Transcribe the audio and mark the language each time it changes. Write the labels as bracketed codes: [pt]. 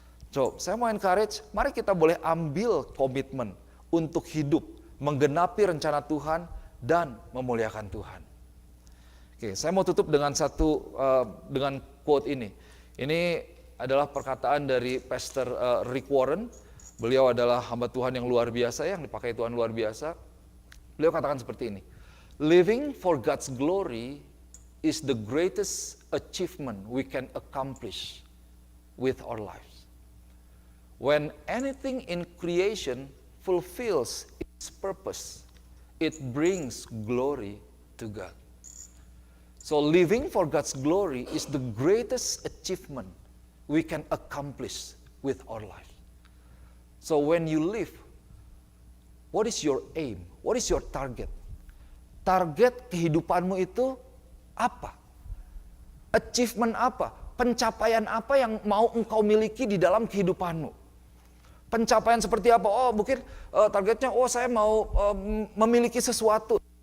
[id] So, saya mau encourage, mari kita boleh ambil komitmen untuk hidup, menggenapi rencana Tuhan, dan memuliakan Tuhan. Oke, saya mau tutup dengan dengan quote ini. Ini adalah perkataan dari Pastor Rick Warren. Beliau adalah hamba Tuhan yang luar biasa, yang dipakai Tuhan luar biasa. Beliau katakan seperti ini. [en] Living for God's glory is the greatest achievement we can accomplish with our lives. When anything in creation fulfills its purpose, it brings glory to God. So living for God's glory is the greatest achievement we can accomplish with our life. So when you live, what is your aim? What is your target? [id] Target kehidupanmu itu apa? Achievement apa? Pencapaian apa yang mau engkau miliki di dalam kehidupanmu? Pencapaian seperti apa? Oh, mungkin targetnya, saya mau memiliki sesuatu.